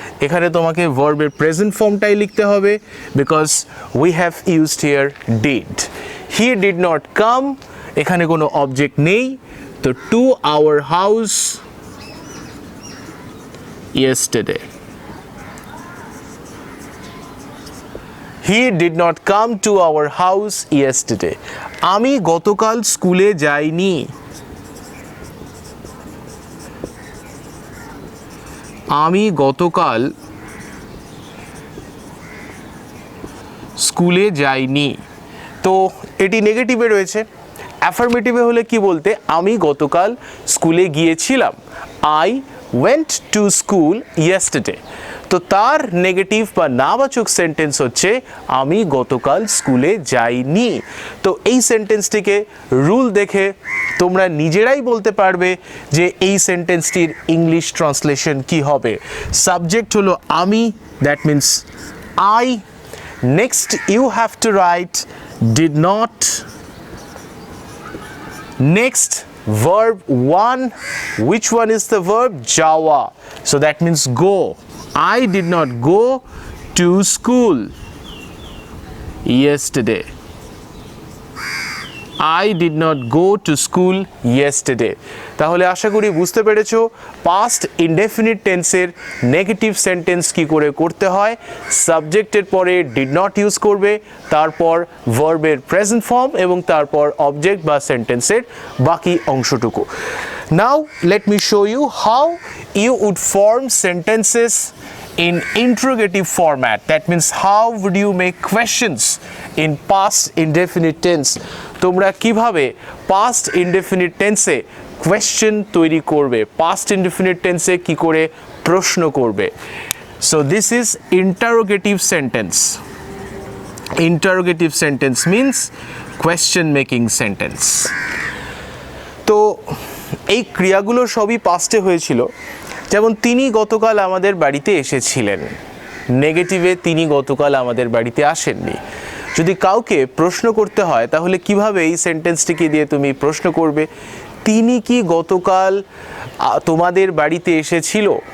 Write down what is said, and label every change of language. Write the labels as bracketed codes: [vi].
[bn] এখানে তোমাকে ভার্বের প্রেজেন্ট ফর্মটাই লিখতে হবে [en] Because we have used here did. He did not come, [bn] এখানে কোনো অবজেক্ট নেই, তো [en] To our house yesterday. He did not come to our house yesterday. [bn] আমি গতকাল স্কুলে যাইনি। আমি গতকাল স্কুলে যাইনি। তো এটি নেগেটিভে রয়েছে। অ্যাফার্মেটিভে হলে কি বলতে? আমি গতকাল স্কুলে গিয়েছিলাম। [en] I went to school yesterday. [bn] তো তার নেগেটিভ বা নাবাচক সেন্টেন্স হচ্ছে আমি গতকাল স্কুলে যাইনি। তো এই সেন্টেন্সটিকে রুল দেখে তোমরা নিজেরাই বলতে পারবে যে এই সেন্টেন্সটির ইংলিশ ট্রান্সলেশন কি হবে। সাবজেক্ট হলো আমি, [en] That means I. Next you have to write did not. Next verb 1, which one is the verb? Jawa. So that means go. I did not go to school yesterday. I did not go to school yesterday. [bn] তাহলে আশা করি বুঝতে পেরেছো past indefinite টেন্সের negative sentence কি করে করতে হয়। সাবজেক্টের পরে ডিড নট ইউজ করবে, তারপর ভার্বের প্রেজেন্ট ফর্ম এবং তারপর অবজেক্ট বা সেন্টেন্সের বাকি অংশটুকু। [en] Now let me show you how you would form sentences in interrogative format. That means how would you make questions in past indefinite tense? [bn] তোমরা কিভাবে past indefinite tense এ question তৈরি করবে, past indefinite tense এ কি করে প্রশ্ন করবে। [en] So this is interrogative sentence. Interrogative sentence means question making sentence. [bn] তো এই ক্রিয়াগুলো সবই পাস্টে হয়েছিল। যেমন তিনি গতকাল আমাদের বাড়িতে এসেছিলেন, নেগেটিভে তিনি গতকাল আমাদের বাড়িতে আসেননি। যদি কাউকে প্রশ্ন করতে হয় তাহলে কিভাবে এই সেন্টেন্সটিকে দিয়ে তুমি প্রশ্ন করবে? তিনি কি গতকাল তোমাদের বাড়িতে এসেছিল?